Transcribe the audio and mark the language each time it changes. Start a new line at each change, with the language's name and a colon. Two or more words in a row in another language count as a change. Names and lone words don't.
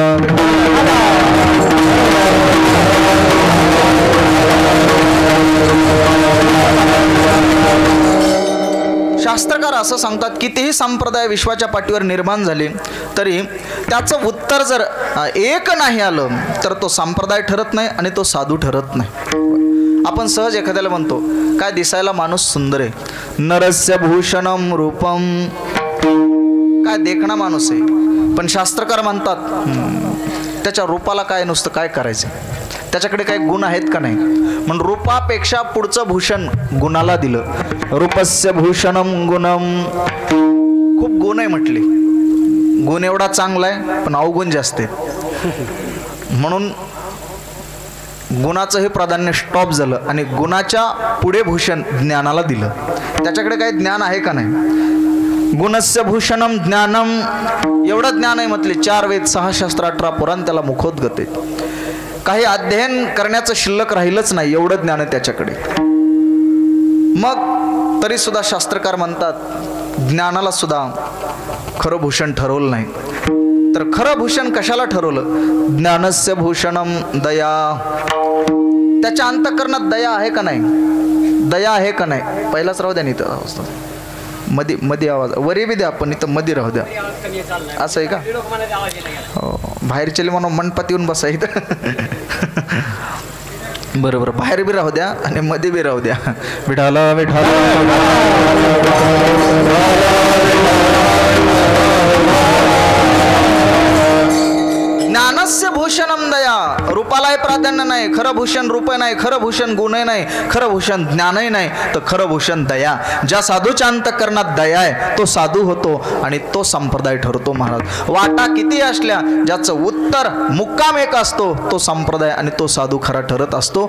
Marathi: शास्त्रकार असं सांगतात, कितीही संप्रदाय विश्वाच्या पाठीवर निर्माण झाले तरी त्याचं उत्तर जर एक नाही आलं तर तो संप्रदाय ठरत नाही आणि तो साधू ठरत नाही. आपण सहज एखाद्याला म्हणतो, काय दिसायला माणूस सुंदर आहे,
Sanskrit: नरस्य भूषणम रूपम,
Marathi: काय देखणा माणूस आहे, पण शास्त्रकार म्हणतात त्याच्या रूपाला काय नुसतं काय करायचं, त्याच्याकडे काही गुण आहेत का नाही. म्हणून रूपापेक्षा पुढचं भूषण गुणाला दिलं.
Sanskrit: रूपस्य भूषणम गुणम,
Marathi: खूप गुण आहे म्हटले. गुण एवढा चांगला आहे पण अवगुण जास्त आहे. म्हणून गुणाचं हे प्राधान्य स्टॉप झालं आणि गुणाच्या पुढे भूषण ज्ञानाला दिलं. त्याच्याकडे काही ज्ञान आहे का नाही.
Sanskrit: गुणस्य भूषणम ज्ञानम,
Marathi: एवढं ज्ञान आहे म्हटले. 4 वेद 6 शास्त्र 18 पुराण त्याला मुखोद्गत आहे. काही अध्ययन करण्याचं शिल्लक राहिलंच नाही, एवढं ज्ञान आहे त्याच्याकडे. मग तरी सुद्धा शास्त्रकार म्हणतात ज्ञानाला सुद्धा खरं भूषण ठरवलं नाही. तर खरं भूषण कशाला ठरवलं?
Sanskrit: ज्ञानस्य भूषणम दया.
Marathi: त्याच्या अंतःकरणात दया आहे का नाही? दया आहे का नाही? पहिलाच राहू द्या. नाही मध्ये मध्ये आवाज वरी बी द्या, पण इथं मध्ये राहू द्या. असं आहे का? हो, बाहेरचे म्हणून मंडपात येऊन बसा इथं. बरोबर, बाहेर बी राहू द्या आणि मध्ये बी राहू द्या.
Sanskrit: विठाला विठाला ज्ञानस्य भूषणम दया.
Marathi: रूपालाही प्राधान्य नाही, खरं भूषण रूप नाही, खरं भूषण गुणही नाही, खरं भूषण ज्ञानही नाही, तर खरं भूषण दया. ज्या साधूच्या अंतःकरणात दया आहे तो साधू होतो आणि तो संप्रदाय ठरतो महाराज. वाटा किती असल्या, ज्याचं उत्तर मुक्काम एक असतो तो संप्रदाय आणि तो साधू खरा ठरत असतो.